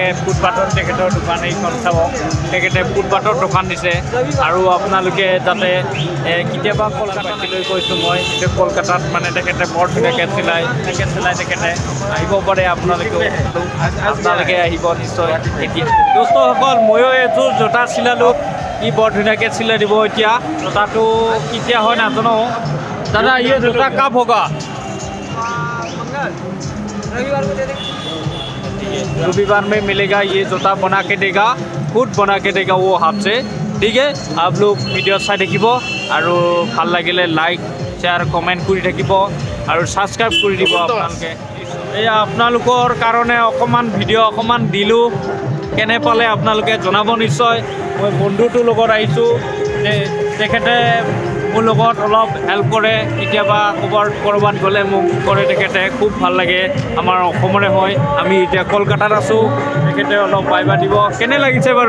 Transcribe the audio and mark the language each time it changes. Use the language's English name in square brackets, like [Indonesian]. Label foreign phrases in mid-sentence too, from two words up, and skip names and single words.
[Assamese] ফুটপাথৰ তেখেতৰ দোকান এইখন চাব তেখেতে ফুটপাথৰ দোকান দিছে আৰু আপোনালোকে যাতে কেতিয়াবা কলকাতালৈ গৈছোঁ মই এতিয়া কলকাতাত মানে তেখেতে বৰ ধুনীয়াকে চিলাই তেখেতে আহিব পাৰে আপোনালোকে আহিব নিশ্চয় এতিয়া দোস্তসকল ময়ো এযোৰ জোতা চিলালোঁ ই বৰ ধুনীয়াকে চিলাই দিব এতিয়া জোতাটো কেতিয়া হয় নাজানো। [Hindi] दादा ये जूता कब होगा? रविवार को दे देंगे। रविवार में मिलेगा ये जूता बना के देगा खुद बना के देगा वो हाथ से। ठीक है आप लोग वीडियो चाई [Assamese] থাকিব আৰু ভাল লাগিলে [English] like share comment [Assamese] কৰি থাকিব আৰু সাবস্ক্রাইব কৰি দিব আপোনালোকে। এই আপোনালোকৰ কাৰণে অকমান ভিডিও অকমান দিলো কেনে পালে আপোনালোকে জনাব নিশ্চয়। মই বন্ধুটোৰ লগত আহিছো তেখেতে মোৰ লগত অলপ হেল্প কৰে কেতিয়াবা ক'ৰবাত গ'লে মোক কৰে তেখেতে খুব ভাল লাগে আমাৰ অসমৰে হয় আমি এতিয়া কলকাতাত আছোঁ তেখেতে অলপ বাইবা দিব কেনে লাগিছে বাৰু?